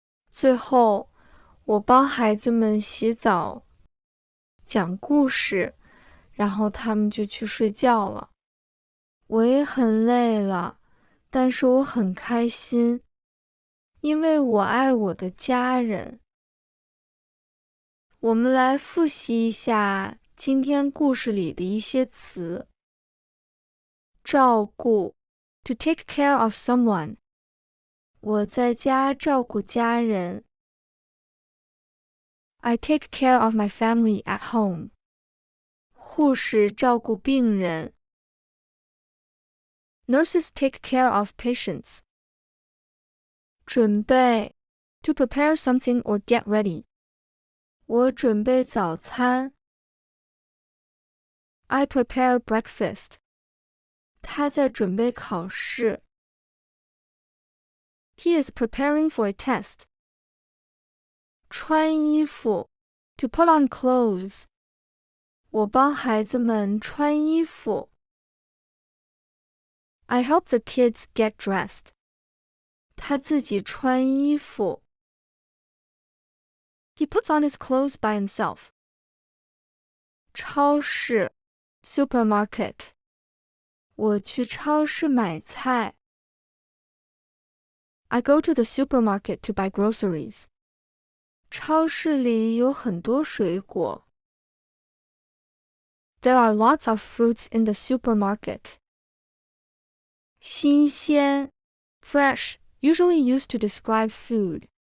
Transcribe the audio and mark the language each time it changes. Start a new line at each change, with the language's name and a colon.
Chinese: 最后，我帮孩子们洗澡，讲故事，然后他们就去睡觉了。我也很累了，但是我很开心，因为我爱我的家人。我们来复习一下今天故事里的一些词。照顾
English: to take care of someone，
Chinese: 我在家照顾家人。
English: I take care of my family at home。
Chinese: 护士照顾病人。
English: Nurses take care of patients。 准备 to prepare something or get ready。
Chinese: 我准备早餐。
English: I prepare breakfast。
Chinese: 他在准备考试。
English: He is preparing for a test。穿衣服 to put on clothes。
Chinese: 我帮孩子们穿衣服。
English: I help the kids get dressed。
Chinese: 他自己穿衣服。
English: He puts on his clothes by himself。超市 supermarket。
Chinese: 我去超市买菜。
English: I go to the supermarket to buy groceries。
Chinese: 超市里有很多水果。
English: There are lots of fruits in the supermarket。新鲜 fresh usually used to describe food。